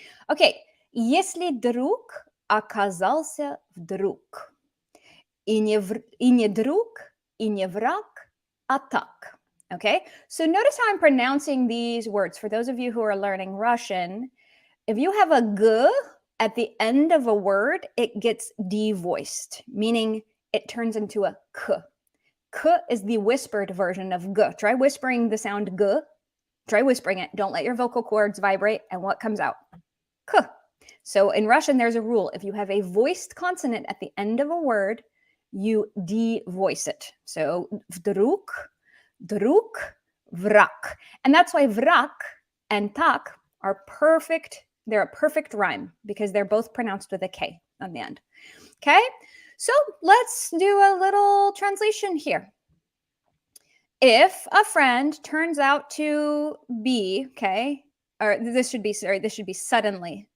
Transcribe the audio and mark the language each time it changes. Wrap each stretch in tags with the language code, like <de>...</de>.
<en>Okay,</en> <ru>если друг оказался вдруг, и не друг, и не враг, а так.</ru> <en>Okay, so notice how I'm pronouncing these words. For those of you who are learning Russian, if you have a g at the end of a word, it gets devoiced, meaning it turns into a k. K is the whispered version of g. Try whispering the sound g. Try whispering it. Don't let your vocal cords vibrate. And what comes out? K. So in Russian, there's a rule. If you have a voiced consonant at the end of a word, you devoice it. So</en> <ru>вдруг, друг, враг.</ru> <en>And that's why враг and так are perfect. They're a perfect rhyme because they're both pronounced with a K on the end. Okay, so let's do a little translation here. If a friend turns out to be, okay, or this should be suddenly.</en>